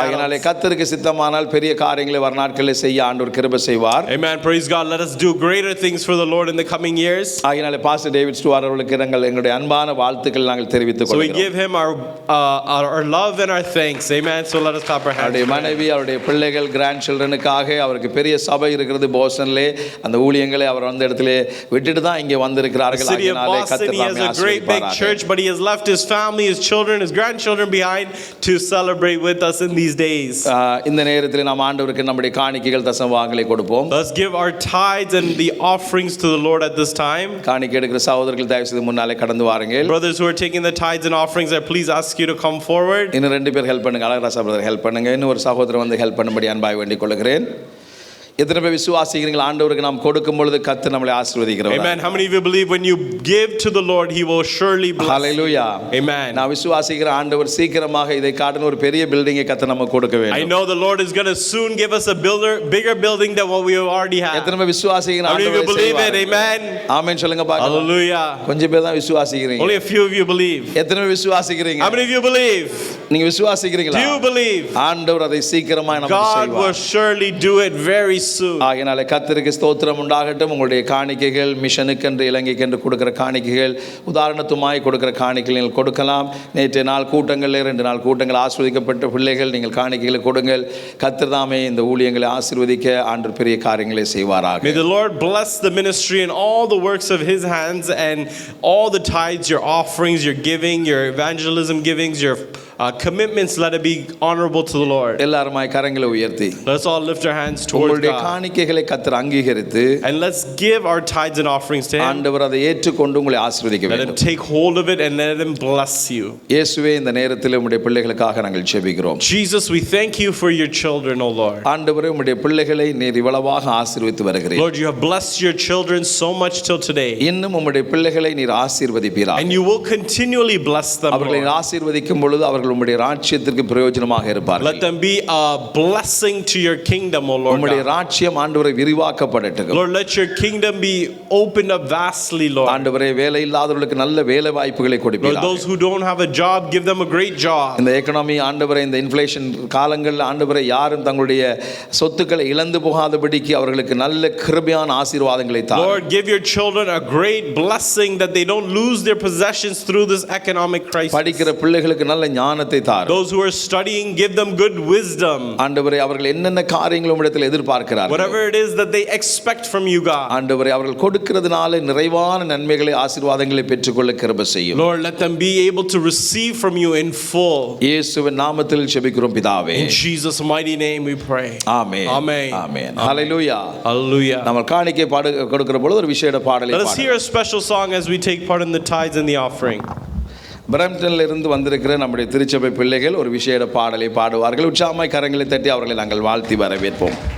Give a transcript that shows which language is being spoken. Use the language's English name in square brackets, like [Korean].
[Tamil] அதனாலே [English] adults. [Tamil] கர்த்தருக்கு சித்தமானால் பெரிய காரியங்களை வர நாட்களில் செய்ய ஆண்டவர் கிருபை செய்வார். [English] Amen. Praise God. Let us do greater things for the Lord in the coming years. [Tamil] அதனாலே பாஸ்டர் டேவிட் ஸ்டுவார்ட் அவர்களுக்கு எங்களுடைய அன்பான வாழ்த்துக்கள் நாங்கள் தெரிவித்துக் [English] So we [Tamil] கொள்கிறோம். [English] give him our love and our thanks. Amen. So let us clap our hands. [Tamil] அவருடைய மனைவி அவருடைய பிள்ளைகள் கிராண்ட் சில்ட்ரனுக்காக அவருக்கு பெரிய சபை இருக்கிறது போஸ்டன்லே. அந்த ஊழியங்களை அவர் அந்த இடத்திலே விட்டுட்டு தான் இங்கே வந்திருக்கிறார்கள். [English] The city of Boston, he has a great big church, but he has left his family, his children, his grandchildren behind to celebrate with us in these days. [Tamil] இந்த நேரத்தில் நாம் ஆண்டவருக்கு நம்முடைய காணிக்கைகள் தசமபாகங்களை கொடுப்போம். [English] Let's give our tithes and the offerings to the Lord at this time. [Tamil] காணிக்கை எடுக்கிற சகோதரர்கள் தயவு செய்து முன்னாலே கடந்து வாருங்கள். [English] Brothers who are taking the tithes and offerings, I please ask you to come forward. [Tamil] இன்னும் 2 பேர் ஹெல்ப் பண்ணுங்க. அழகராசா பிரதர் ஹெல்ப் பண்ணுங்க. இன்னும் ஒரு சகோதரர் வந்து ஹெல்ப் பண்ணும்படி அன்பாய் வேண்டிக் கொள்கிறேன். எத்தனை பேர் விசுவாசிக்கிறீர்கள் ஆண்டவருக்கு நாம் கொடுக்கும் பொழுது கர்த்தர் நம்மை ஆசீர்வதிக்கிறார்? [English] Amen. How many of you believe when you give to the Lord, he will surely bless? Hallelujah. Amen. [Tamil] நான் விசுவாசிக்கிற ஆண்டவர் சீக்கிரமாக இதை காட்டின ஒரு பெரிய பில்டிங்கை கர்த்தர் நமக்கு கொடுக்க வேண்டும். [English] I know the Lord is going to soon give us a bigger building than what we already have. [Tamil] எத்தனை பேர் விசுவாசிக்கிற [English] How many of you [Tamil] ஆண்டவரை [English] believe it? [Tamil] செய்வார்? [English] Amen. [Tamil] ஆமென் சொல்லுங்க பாக்கலாம். [English] Hallelujah. [Tamil] கொஞ்சம் பேர் தான் விசுவாசிக்கிறீங்க. [English] Only a few of you believe. [Tamil] எத்தனை பேர் விசுவாசிக்கிறீங்க? [English] How many of you believe? [Tamil] நீங்க விசுவாசிக்கிறீங்களா? [English] Do you believe? [Tamil] ஆண்டவர் அதை சீக்கிரமாக நமக்கு [English] God [Tamil] செய்வார். [English] will surely do it very soon. [Tamil] ஆகையால் கர்த்தருக்கு ஸ்தோத்திரம் உண்டாகட்டும். உங்களுடைய காணிக்கைகள் மிஷனுக்கென்று இலங்கைக்கென்று கொடுக்கிற காணிக்கைகள் உதாரணத்துமாய் கொடுக்கிற காணிக்கைகள் நீங்கள் கொடுக்கலாம். நேற்றைய நாள் கூட்டங்களில் 2 நாள் கூட்டங்கள் ஆசீர்வதிக்கப்பட்ட பிள்ளைகள் நீங்கள் காணிக்கைகளை கொடுங்கள். கர்த்தர் தாமே இந்த ஊழியங்களை ஆசீர்வதிக்க ஆண்டவர் பெரிய காரியங்களை செய்வாராக. [English] May the Lord bless the ministry and all the works of his hands and all the tithes, your offerings, your giving, your evangelism givings, your commitments, let it be honorable to the Lord. [Tamil] எல்லாருமாய் கரங்களை உயர்த்தி [English] Let's all lift our hands towards [Tamil] உங்களுடைய [English] God. [Tamil] காணிக்கைகளை கர்த்தர் அங்கீகரித்து [English] And let's give our tithes and offerings to him. [Tamil] ஆண்டவர் அதை ஏற்றுக்கொண்டு உங்களை ஆசீர்வதிக்க [English] Let him [Tamil] வேண்டும். [English] take hold of it and let him bless you. [Tamil] இயேசுவே இந்த நேரத்தில் உம்முடைய பிள்ளைகளுக்காக நாங்கள் ஜெபிக்கிறோம். [English] Jesus, we thank you for your children, O Lord. [Tamil] ஆண்டவரே உம்முடைய பிள்ளைகளை நீர் இவ்வளவாக ஆசீர்வதித்து வருகிறீர். [English] Lord, you have blessed your children so much till today. [Tamil] இன்னும் உம்முடைய பிள்ளைகளை நீர் ஆசீர்வதிப்பீராக. [English] And you will continually bless them, [Tamil] அவர்களை [English] Lord. [Tamil] ஆசீர்வதிக்கும் பொழுது அவர்கள் உம்முடைய ராஜ்யத்திற்கு பிரயோஜனமாக இருப்பார்கள். [English] Let them be a blessing to your kingdom, O Lord [Tamil] உம்முடைய [English] God. [Tamil] ராஜ்யம் ஆண்டவரை விரிவாக்கப்படட்டும். [English] Lord, let your kingdom be opened up vastly, Lord. [Tamil] ஆண்டவரே வேலை இல்லாதவர்களுக்கு நல்ல வேலை வாய்ப்புகளை [English] Lord, [Tamil] கொடுப்பீராக. [English] those who don't have a job, give them a great job. [Tamil] இந்த எக்கனாமி ஆண்டவரை இந்த இன்ஃப்ளேஷன் காலங்களில் ஆண்டவரை யாரும் தங்களுடைய சொத்துக்களை இழந்து போகாதபடிக்கு அவர்களுக்கு நல்ல கிருபையான ஆசீர்வாதங்களை தாரும். [English] Lord, give your children a great blessing that they don't lose their possessions through this economic crisis. [Tamil] படிக்கிற பிள்ளைகளுக்கு நல்ல ஞானத்தை தாரும். [English] Those who are studying, give them good wisdom. [Tamil] ஆண்டவரே அவர்கள் என்னென்ன காரியங்கள் உம்மிடத்தில் எதிர்பார்க்கிறார்கள், [English] Whatever it is that they expect from you, God. [Tamil] ஆண்டவரே அவர்கள் கொடுக்கிறதுனால நிறைவான நன்மைகளை ஆசீர்வாதங்களை பெற்றுக்கொள்ள கிருபை செய்யும். [English] Lord, let them be able to receive from you in full. [Tamil] இயேசுவின் நாமத்தில் ஜெபிக்கிறோம் பிதாவே. [English] In Jesus' mighty name we pray. [Tamil] Amen. [English] Amen. [Tamil] Amen. Hallelujah. [English] Hallelujah. [Tamil] நம்ம காணிக்கை கொடுக்கிற பொழுது ஒரு விசேட பாடலை [English] Let us [Tamil] பாடுவோம். [English] hear a special song as we take part in the tithes and the offering. [Tamil] பிரம்டன்ல இருந்து வந்திருக்கிற நம்முடைய திருச்சபை பிள்ளைகள் ஒரு விசேட பாடலை பாடுவார்கள். உற்சாகமாய் கரங்களை தட்டி அவர்களை நாங்கள் வாழ்த்தி வரவேற்போம்.